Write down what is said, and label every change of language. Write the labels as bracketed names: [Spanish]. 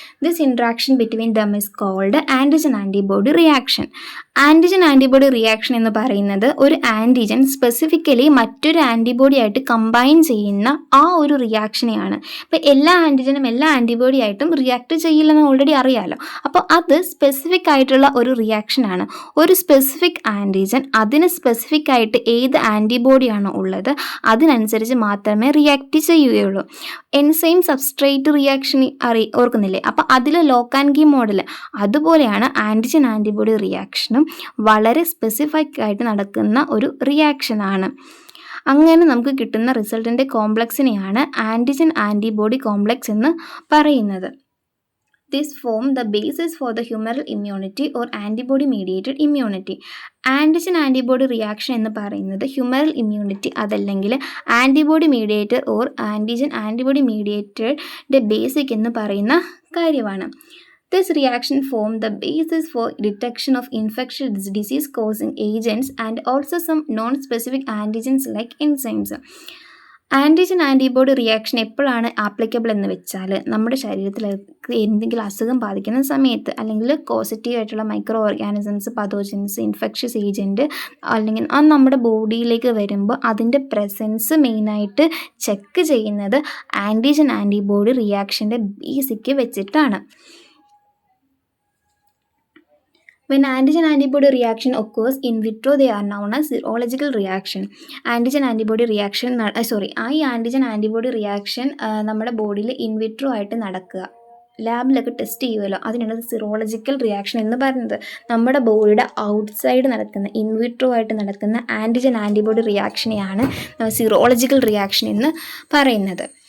[English] This interaction between them is called antigen antibody reaction. [Malayalam] Antigen antibody reaction എന്ന് പറയുന്നത് ഒരു antigen specifically മറ്റൊരു antibody ആയിട്ട് കമ്പൈൻ ചെയ്യുന്ന ആ ഒരു റിയാക്ഷനെയാണ്. ഇപ്പോൾ എല്ലാ ആൻറ്റിജനും എല്ലാ ആൻറ്റിബോഡി ആയിട്ടും റിയാക്ട് ചെയ്യില്ലെന്ന് ഓൾറെഡി അറിയാമല്ലോ. അപ്പോൾ അത് സ്പെസിഫിക് ആയിട്ടുള്ള ഒരു റിയാക്ഷനാണ്. ഒരു സ്പെസിഫിക് ആൻറ്റിജൻ അതിന് സ്പെസിഫിക് ആയിട്ട് ഏത് ആൻറ്റിബോഡിയാണോ ഉള്ളത് അതിനനുസരിച്ച് മാത്രമേ റിയാക്ട് ചെയ്യുകയുള്ളൂ. എൻസൈം സബ്സ്ട്രേറ്റ് റിയാക്ഷൻ ഓർക്കുന്നില്ലേ? അപ്പോൾ അതിൽ ലോക്കാൻകി മോഡൽ അതുപോലെയാണ് ആൻറ്റിജൻ ആൻറ്റിബോഡി റിയാക്ഷനും വളരെ സ്പെസിഫിക് ആയിട്ട് നടക്കുന്ന ഒരു റിയാക്ഷനാണ്. അങ്ങനെ നമുക്ക് കിട്ടുന്ന റിസൾട്ടിൻ്റെ കോംപ്ലക്സിനെയാണ് ആൻറ്റിജൻ ആൻറ്റിബോഡി കോംപ്ലക്സ് എന്ന് പറയുന്നത്. [English] This form the basis for the humoral immunity or antibody mediated immunity. [Malayalam] Antigen antibody reaction എന്ന് പറയുന്നത് ഹ്യൂമറൽ ഇമ്മ്യൂണിറ്റി അതല്ലെങ്കിൽ antibody mediator or antigen antibody mediated basic എന്ന് പറയുന്ന കാര്യമാണ്. [English] This reaction form the basis for detection of infectious disease causing agents and also some non-specific antigens like enzymes. [Malayalam] Antigen antibody reaction എപ്പോഴാണ് applicable എന്ന് വെച്ചാൽ നമ്മുടെ ശരീരത്തിൽ എന്തെങ്കിലും അസുഖം ബാധിക്കുന്ന സമയത്ത്, അല്ലെങ്കിൽ പോസിറ്റീവ് ആയിട്ടുള്ള micro organisms, pathogens, infectious agent അല്ലെങ്കിൽ അത് നമ്മുടെ ബോഡിയിലേക്ക് വരുമ്പോൾ അതിൻ്റെ പ്രസൻസ് മെയിനായിട്ട് ചെക്ക് ചെയ്യുന്നത് ആൻറ്റിജൻ ആൻറ്റിബോഡി റിയാക്ഷൻ്റെ ബേസിക്ക് വെച്ചിട്ടാണ്. [English] When antigen antibody reaction occurs in vitro, they are known as serological reaction. [Malayalam] Antigen antibody reaction ഈ ആൻറ്റിജൻ ആൻറ്റിബോഡി റിയാക്ഷൻ നമ്മുടെ ബോഡിയിൽ ഇൻവിട്രോ ആയിട്ട് നടക്കുക, ലാബിലൊക്കെ ടെസ്റ്റ് ചെയ്യുമല്ലോ, അതിനാണ് സിറോളജിക്കൽ റിയാക്ഷൻ എന്ന് പറയുന്നത്. നമ്മുടെ ബോഡിയുടെ ഔട്ട്സൈഡ് നടക്കുന്ന ഇൻവിട്രോ ആയിട്ട് നടക്കുന്ന ആൻറ്റിജൻ ആൻറ്റിബോഡി റിയാക്ഷനെയാണ് സിറോളജിക്കൽ റിയാക്ഷൻ എന്ന് പറയുന്നത്.